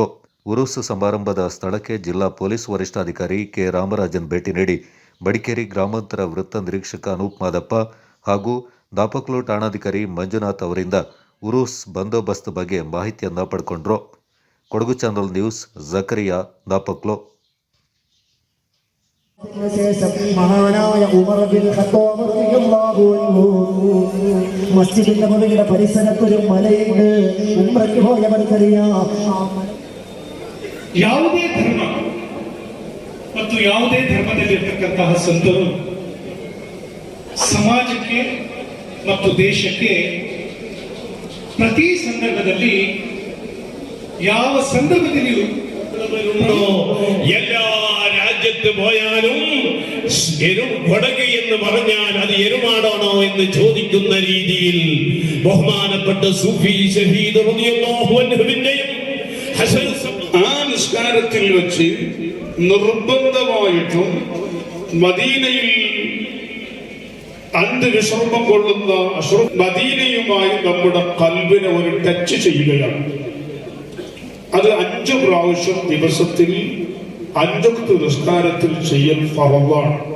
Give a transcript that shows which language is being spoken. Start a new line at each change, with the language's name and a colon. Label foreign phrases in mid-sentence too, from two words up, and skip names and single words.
Kannada: ಉರುಸ್ ಸಮಾರಂಭದ ಸ್ಥಳಕ್ಕೆ ಜಿಲ್ಲಾ ಪೊಲೀಸ್ ವರಿಷ್ಠಾಧಿಕಾರಿ ಕೆ ರಾಮರಾಜನ್ ಭೇಟಿ ನೀಡಿ ಮಡಿಕೇರಿ ಗ್ರಾಮಾಂತರ ವೃತ್ತ ನಿರೀಕ್ಷಕ ಅನೂಪ್ ಮಾದಪ್ಪ ಹಾಗೂ ದಾಪಕ್ಲು ಠಾಣಾಧಿಕಾರಿ ಮಂಜುನಾಥ್ ಅವರಿಂದ ಉರುಸ್ ಬಂದೋಬಸ್ತ್ ಬಗ್ಗೆ ಮಾಹಿತಿಯನ್ನ ಪಡ್ಕೊಂಡ್ರು. ಕೊಡಗು ಚಾನಲ್ ನ್ಯೂಸ್, ಜಕರಿಯಾ, ದಾಪಕ್ಲು.
Malayalam: മഹാനായ ഉമർ ബിൻ ഖത്താബ്
Arabic: رضي الله عنه
Malayalam: മസ്ജിദിന്റെ മുകളിലെ പരിസരത്തൊരു മലയുണ്ട്. ഉംറയ്ക്ക് പോയവർക്കറിയാം.
Kannada: ಯಾವುದೇ ಧರ್ಮ ಮತ್ತು ಯಾವುದೇ ಧರ್ಮದಲ್ಲಿರ್ತಕ್ಕಂತಹ ಸಂತರು ಸಮಾಜಕ್ಕೆ ಮತ್ತು ದೇಶಕ್ಕೆ ಪ್ರತಿ ಸಂದರ್ಭದಲ್ಲಿ ಯಾವ ಸಂದರ್ಭದಲ್ಲಿಯೂ
Malayalam: എല്ലാ രാജ്യത്ത് പോയാലും കൊടക് എന്ന് പറഞ്ഞാൽ അത് എരുമാടാണോ എന്ന് ചോദിക്കുന്ന രീതിയിൽ ബഹുമാനപ്പെട്ട സൂഫി ഷഹീദ്
Arabic: رضي الله عنهവിന്റെയും
Malayalam: ഹസൻ ആ നിസ്കാരത്തിൽ വെച്ച് നിർബന്ധമായിട്ടും മദീനയിൽ അന്ത്യവിശ്രമം കൊള്ളുന്ന മദീനയുമായി നമ്മുടെ കൽബിനെ ഒരു ടച്ച് ചെയ്യുകയാണ്. അത് 5 പ്രാവശ്യം ദിവസത്തിൽ 5 നിസ്കാരത്തിൽ ചെയ്യൽ ഫറദാണ്.